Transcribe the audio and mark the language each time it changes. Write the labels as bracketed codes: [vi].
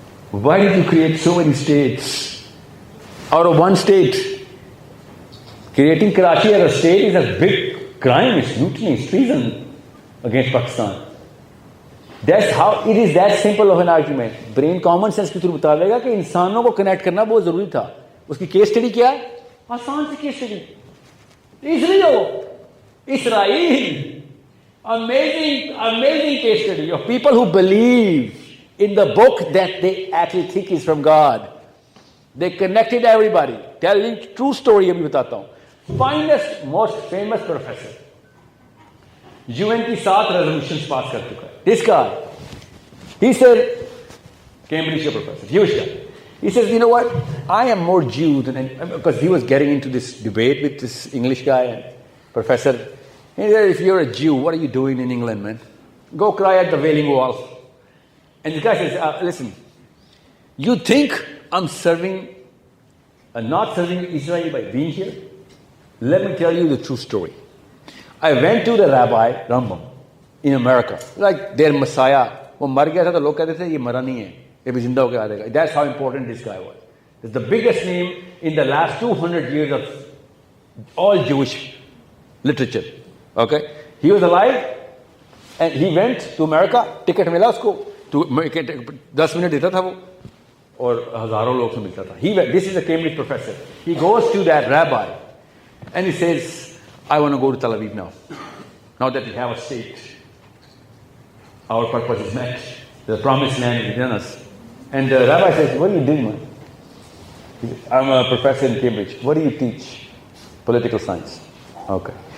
[en] Why did you create so many states out of one state? Creating Karachi as a state is a big crime, it's mutiny, it's treason against Pakistan. That's how it is that simple of an argument. [hi] Brain common sense के through बतावेगा कि इंसानों को connect करना बहुत जरूरी था. उसकी case study क्या है? आसान सी case study. [en] Israel. Amazing case study of people who believe in the book that they actually think is from God. They connected everybody. Telling true story [hi] अभी बताता हूँ. [en] Finest, most famous professor. [hi] UN की 7 resolutions pass कर चुका है. [en] This guy, he said, Cambridge professor, Jewish guy. He says, you know what? I am more Jew than, because he was getting into this debate with this English guy and professor. He said, if you're a Jew, what are you doing in England, man? Go cry at the Wailing Wall. And the guy says, listen, you think I'm not serving Israel by being here? Let me tell you the true story. I went to the Rabbi Rambam in America, like their Messiah. [hi] वो मर गया था तो लोग कहते थे ये मरा नहीं है, ये भी जिंदा होकर आ जाएगा. [en] That's how important this guy was. It's the biggest name in the last 200 years of all Jewish literature. Okay, he was alive and he went to America. [hi] Ticket मिला उसको, 10 minute देता था वो और हजारों लोग से मिलता था. [en] He went. This is a Cambridge professor. He goes to that rabbi and he says, I want to go to Tel Aviv now. Now that we have a state, our purpose is met. The promised land is within us. And the rabbi says, what are you doing, man? He says, I'm a professor in Cambridge. What do you teach? Political science. Okay.